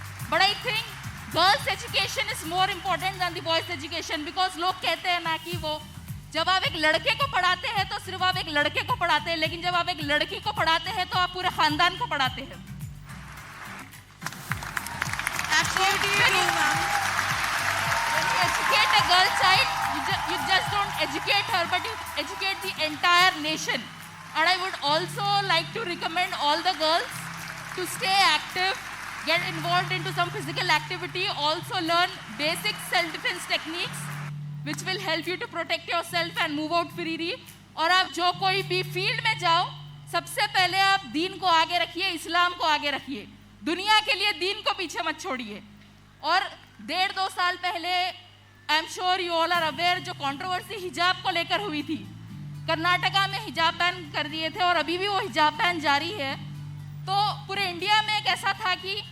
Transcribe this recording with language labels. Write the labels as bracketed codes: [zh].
[en] But I think girls education is more important than the boys education. [hi] Because लोग कहते हैं ना कि वो जब आप एक लड़के को पढ़ाते हैं तो सिर्फ आप एक लड़के को पढ़ाते हैं, लेकिन जब आप एक लड़की को पढ़ाते हैं तो आप पूरे खानदान को पढ़ाते हैं. [en] Absolutely true, ma'am. When you educate a girl child, you just don't educate her, but you educate the entire nation. And I would also like to recommend all the girls to stay active, get involved into some physical activity, also learn basic self-defense techniques which will help you to protect yourself and move out freely. [hi] और आप जो कोई भी field में जाओ, सबसे पहले आप दीन को आगे रखिए, इस्लाम को आगे रखिए. दुनिया के लिए दीन को पीछे मत छोड़िए. और 1.5-2 साल पहले [en] I am sure you all are aware [hi] जो कंट्रोवर्सी हिजाब को लेकर हुई थी. कर्नाटका में हिजाब बैन कर दिए थे और अभी भी वो हिजाब बैन जारी है. तो पूरे इंडिया में एक ऐसा था कि